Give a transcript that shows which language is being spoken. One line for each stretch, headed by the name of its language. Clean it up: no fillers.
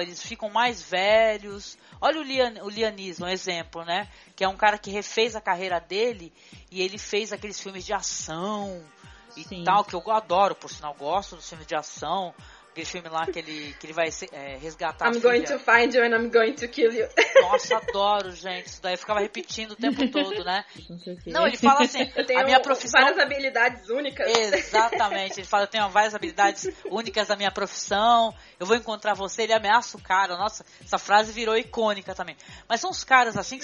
Portuguese: Eles ficam mais velhos. Olha o Lianis, um exemplo, né? Que é um cara que refez a carreira dele e ele fez aqueles filmes de ação e, sim, tal, que eu adoro, por sinal, gosto dos filmes de ação. Aquele filme lá que ele vai resgatar
English: I'm
Portuguese: a filha.
English: Going to find you and I'm going to kill you.
Portuguese: Nossa, adoro, gente. Isso daí eu ficava repetindo o tempo todo, né? Não, ele fala assim, a minha profissão... Eu tenho várias habilidades únicas. Exatamente. Ele fala, eu tenho várias habilidades únicas da minha profissão. Eu vou encontrar você. Ele ameaça o cara. Nossa, essa frase virou icônica também. Mas são os caras assim que,